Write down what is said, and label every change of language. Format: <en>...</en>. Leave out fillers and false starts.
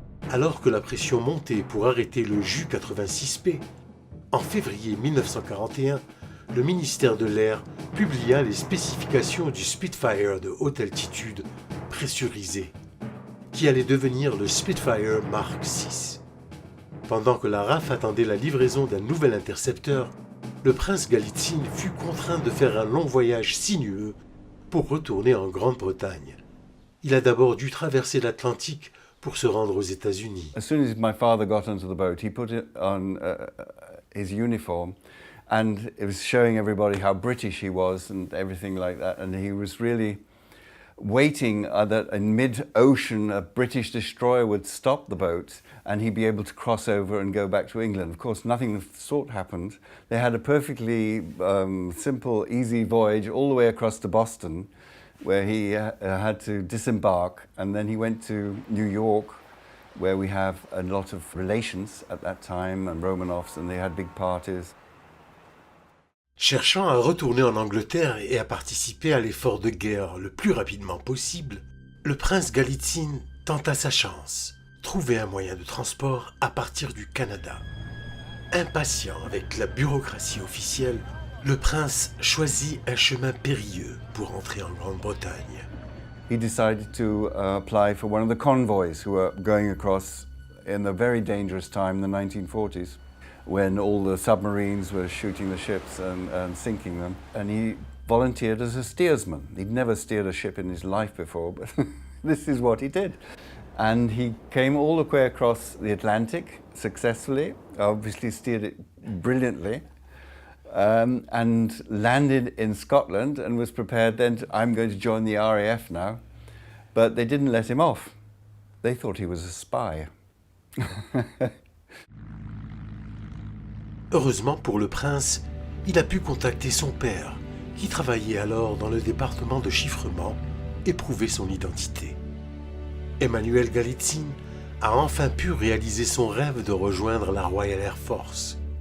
<fr>Alors que la pression montait pour arrêter le Ju-86P, en février 1941, le ministère de l'Air publia les spécifications du Spitfire de haute altitude pressurisé, qui allait devenir le Spitfire Mark VI. Pendant que la RAF attendait la livraison d'un nouvel intercepteur, le prince Galitzine fut contraint de faire un long voyage sinueux pour retourner en Grande-Bretagne. Il a d'abord dû traverser l'Atlantique pour se rendre aux États-Unis.</fr> <en>As soon as my father got onto the boat, he put on his uniform, and it was showing everybody how British he was and everything like that. And he was really waiting that in mid-ocean a British destroyer would stop the boat and he'd be able to cross over and go back to England. Of course, nothing of the sort happened. They had a perfectly simple, easy voyage all the way across to Boston, where he had to disembark, and then he went to New York, where we have a lot of relations at that time, and Romanovs, and they had big parties.</en> <fr>Cherchant à retourner en Angleterre et à participer à l'effort de guerre le plus rapidement possible, le prince Galitzine tenta sa chance, trouver un moyen de transport à partir du Canada. Impatient avec la bureaucratie officielle, le prince choisit un chemin périlleux pour entrer en Grande-Bretagne.</fr> <en>He decided to apply for one of the convoys who were going across in a very dangerous time, the 1940s, when all the submarines were shooting the ships and sinking them. And he volunteered as a steersman. He'd never steered a ship in his life before, but this is what he did. And he came all the way across the Atlantic successfully, obviously steered it brilliantly, and landed in Scotland and was prepared then I'm going to join the RAF now. But they didn't let him off. They thought he was a spy.</en> <fr>Heureusement pour le prince, il a pu contacter son père, qui travaillait alors dans le département de chiffrement, et prouver son identité. Emanuel Galitzine a enfin pu réaliser son rêve de rejoindre la Royal Air Force.</fr>